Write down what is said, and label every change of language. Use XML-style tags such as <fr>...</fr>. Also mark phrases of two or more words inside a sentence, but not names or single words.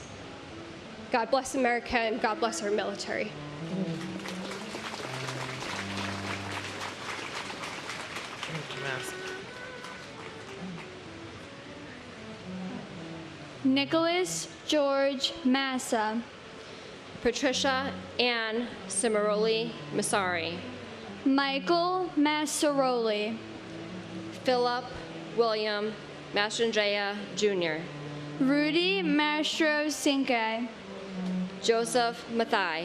<en>God bless America, and God bless our military. Nicholas George Massa. Patricia Ann Cimaroli Masari. Michael Massaroli. Philip William Mastrangea Jr. Rudy Mastro Cinque. Joseph Mathai.</en>